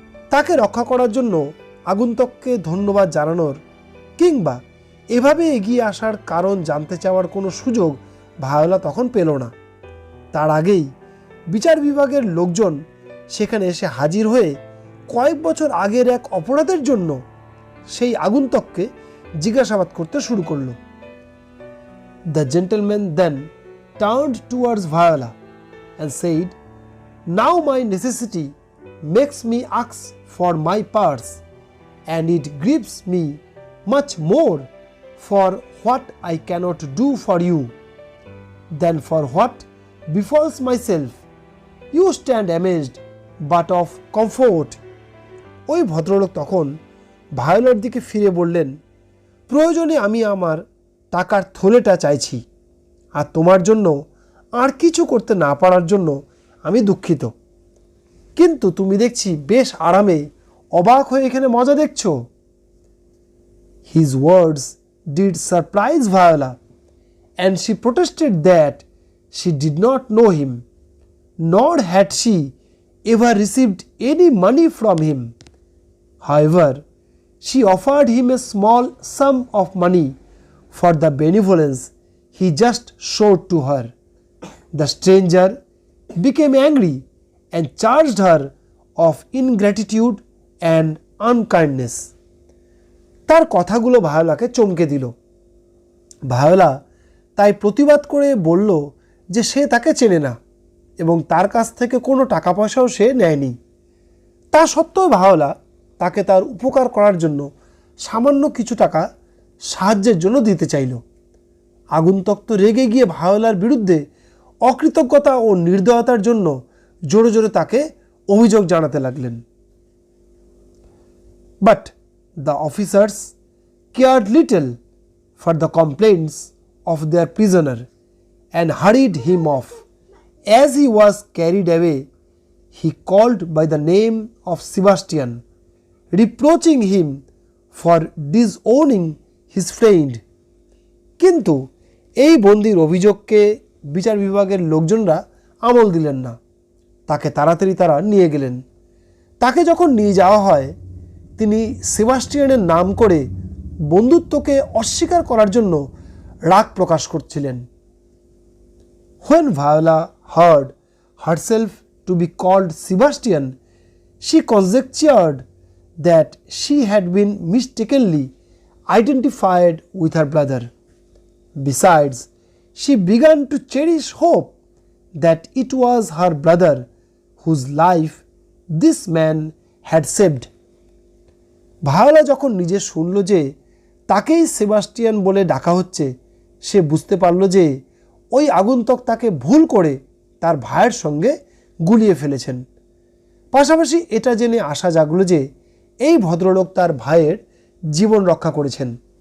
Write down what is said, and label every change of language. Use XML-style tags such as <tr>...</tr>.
<bn>তাকে রক্ষা করার জন্য আগন্তুককে ধন্যবাদ জানানোর কিংবা এভাবে এগিয়ে আসার কারণ জানতে চাওয়ার কোনো সুযোগ ভায়োলা তখন পেল না। তার আগেই বিচার বিভাগের লোকজন সেখানে এসে হাজির হয়ে কয়েক বছর আগের এক অপরাধের জন্য সেই আগন্তুককে জিজ্ঞাসাবাদ করতে শুরু করল।</bn> <en>The gentleman then turned towards Viola and said, "Now my necessity makes me ask for my purse, and it grieves me much more for what I cannot do for you than for what befalls myself. You stand amazed but of comfort."</en> <bn>ওই ভদ্রলোক তখন ভায়োলার দিকে ফিরে বললেন, প্রয়োজনে আমি আমার টাকার থলেটা চাইছি, আর তোমার জন্য আর কিছু করতে না পারার জন্য আমি দুঃখিত, কিন্তু তুমি দেখছি বেশ আরামে অবাক হয়ে এখানে মজা দেখছো।</bn> <en>His words did surprise Viola, and she protested that she did not know him, nor had she ever received any money from him. However, she offered him a small sum of money for the benevolence he just showed to her. The stranger became angry and charged her of ingratitude and unkindness.</en> <bn>তার কথাগুলো ভায়োলাকে চমকে দিল। Viola তাই প্রতিবাদ করে বলল যে সে তাকে চেনে না এবং তার কাছ থেকে কোনো টাকা পয়সাও সে নেয়নি। তা সত্ত্বেও ভায়োলা তাকে তার উপকার করার জন্য সামান্য কিছু টাকা সাহায্যের জন্য দিতে চাইল। আগন্তুক তো রেগে গিয়ে ভায়োলার বিরুদ্ধে অকৃতজ্ঞতা ও নির্দয়তার জন্য জোরে জোরে তাকে অভিযোগ জানাতে লাগলেন।</bn> <en>But the officers cared little for the complaints of their prisoner and hurried him off. As he was carried away, he called by the name of Sebastian, reproaching him for disowning his friend.</en> <bn>কিন্তু এই বন্দির অভিযোগকে বিচার বিভাগের লোকজনরা আমল দিলেন না। তাকে তাড়াতাড়ি তারা নিয়ে গেলেন। তাকে যখন নিয়ে যাওয়া হয়, তিনি সেবাস্টিয়ানের নাম করে বন্ধুত্বকে অস্বীকার করার জন্য রাগ প্রকাশ করছিলেন।</bn> <en>When Viola heard herself to be called Sebastian, she conjectured that she had been mistakenly identified with her brother. Besides, she began to cherish hope that it was her brother whose life this man had saved.</en> <bn>Viola যখন নিজে শুনল যে তাকেই Sebastian বলে ডাকা হচ্ছে, সে বুঝতে পারল যে ওই আগন্তুক তাকে ভুল করে তার ভাইয়ের সঙ্গে গুলিয়ে ফেলেছেন। পাশাপাশি এটা জেনে আশা জাগলো যে এই ভদ্রলোক তার ভাইয়ের জীবন রক্ষা করেছেন।</bn>